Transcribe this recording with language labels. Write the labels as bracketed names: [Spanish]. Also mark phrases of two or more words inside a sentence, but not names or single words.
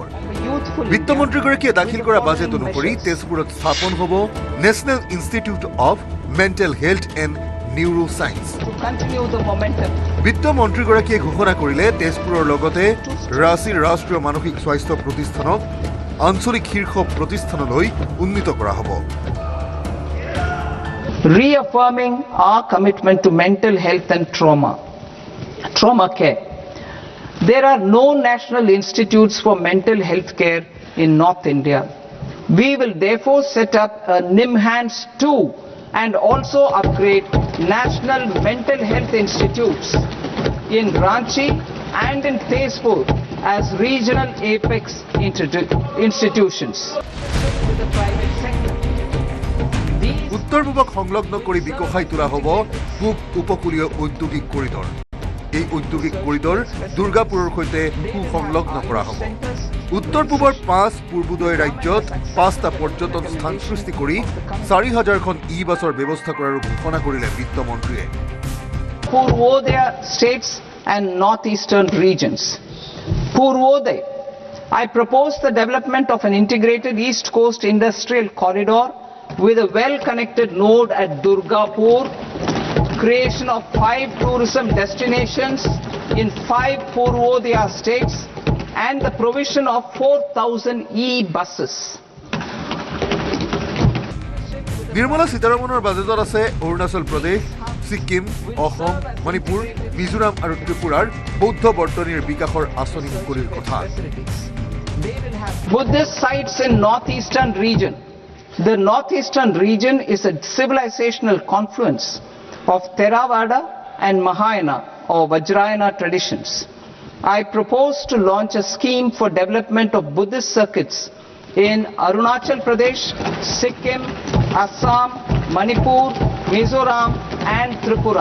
[Assamese] বিত্তমন্ত্ৰীগৰাকীয়ে দাখিল কৰা বাজেট অনুসৰি তেজপুৰত স্থাপন হ'ব নেশ্যনেল ইনষ্টিটিউট অৱ মেণ্টেল হেল্থ এণ্ড নিউৰো ছায়েন্স। বিত্তমন্ত্ৰীগৰাকীয়ে ঘোষণা কৰিলে তেজপুৰৰ লগতে ৰাঁচীৰ ৰাষ্ট্ৰীয় মানসিক স্বাস্থ্য প্ৰতিষ্ঠানক আঞ্চলিক শীৰ্ষ প্ৰতিষ্ঠানলৈ উন্নীত কৰা হ'ব। [English] Reaffirming our commitment to mental health and trauma care. There are no national institutes for mental health care in North India. We will therefore set up a NIMHANS 2 and also upgrade national mental health institutes in Ranchi and in Tezpur as regional apex institutions. The private sector. [Assamese] উত্তৰ-পূবক সংলগ্ন কৰি বিকশাই তোলা হ'ব পূব উপকূলীয় ঔদ্যোগিক কৰিডৰ। এই ঔদ্যোগিক কৰিডৰ দুৰ্গাপুৰৰ সৈতে সুসংলগ্ন কৰা হ'ব। উত্তৰ-পূবৰ 5 পূৰ্বোদয় ৰাজ্যত 5টা পৰ্যটন স্থান সৃষ্টি কৰি 4,000খন ই-বাছৰ ব্যৱস্থা কৰাৰ ঘোষণা কৰিলে বিত্তমন্ত্ৰীয়ে। [English] Purvodaya states and northeastern regions. Purvodaya, I propose the development of an integrated East Coast industrial corridor with a well-connected node at Durgapur, creation of 5 tourism destinations in 5 Purvodaya states, and the provision of 4,000 e-buses. [Assamese] নিৰ্মলা সীতাৰমণৰ বাজেটত আছে অৰুণাচল প্ৰদেশ, ছিকিম, অসম, মণিপুৰ, মিজোৰাম আৰু ত্ৰিপুৰাৰ বৌদ্ধ বৰ্তনীৰ বিকাশৰ আঁচনি মুকলিৰ কথা। [English] Buddhist sites in northeastern region. The northeastern region is a civilizational confluence of Theravada and Mahayana or Vajrayana traditions. I propose to launch a scheme for development of Buddhist circuits in Arunachal Pradesh, Sikkim, Assam, Manipur, Mizoram and Tripura.